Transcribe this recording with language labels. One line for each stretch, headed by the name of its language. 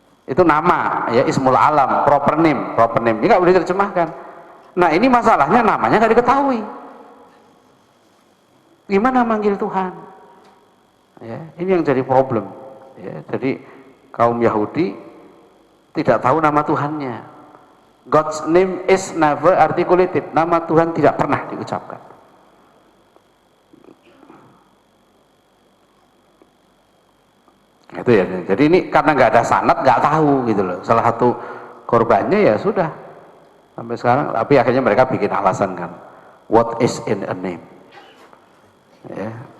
Indonesian: Itu nama, ya, ismul alam, proper name ini nggak boleh diterjemahkan. Nah, ini masalahnya namanya nggak diketahui. Gimana manggil Tuhan? Ya, ini yang jadi problem. Ya, jadi kaum Yahudi tidak tahu nama Tuhannya.
English: God's name is never articulated.
Indonesian: Nama Tuhan tidak pernah diucapkan. Itu ya. Jadi ini karena nggak ada sanad, nggak tahu gitu loh. Salah satu korbannya ya sudah sampai sekarang. Tapi akhirnya mereka bikin alasan kan.
English: What is in a name?
Indonesian: Ya.